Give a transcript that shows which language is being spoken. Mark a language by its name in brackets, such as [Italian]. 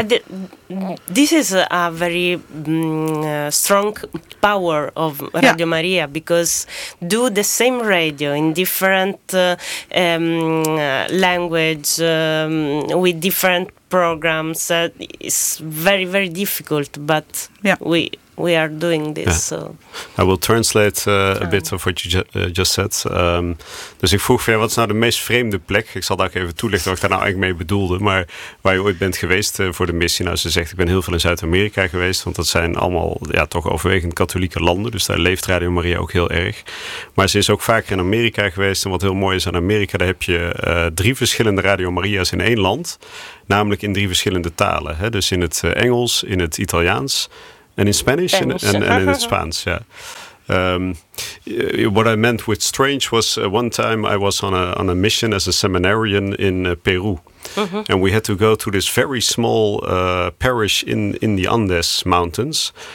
[English] And this is a very strong power of Radio Maria, because do the same radio in different language with different programs, it's very, very difficult, but we are doing this. Yeah. So I will translate a bit of what you just said. [Dutch] Dus ik vroeg van, wat is nou de meest vreemde plek? Ik zal daar ook even toelichten wat ik daar nou eigenlijk mee bedoelde. Maar waar je ooit bent geweest voor de missie. Nou, ze zegt, ik ben heel veel in Zuid-Amerika geweest. Want dat zijn allemaal toch overwegend katholieke landen. Dus daar leeft Radio Maria ook heel erg. Maar ze is ook vaker in Amerika geweest. En wat heel mooi is aan Amerika, daar heb je drie verschillende Radio Maria's in één land. Namelijk in drie verschillende talen. Hè? Dus in het Engels, in het Italiaans. [English] And in Spanish and in Spanish, yeah. What I meant with strange was one time I was on a mission as a seminarian in Peru. Mm-hmm. And we had to go to this very small parish in the Andes mountains.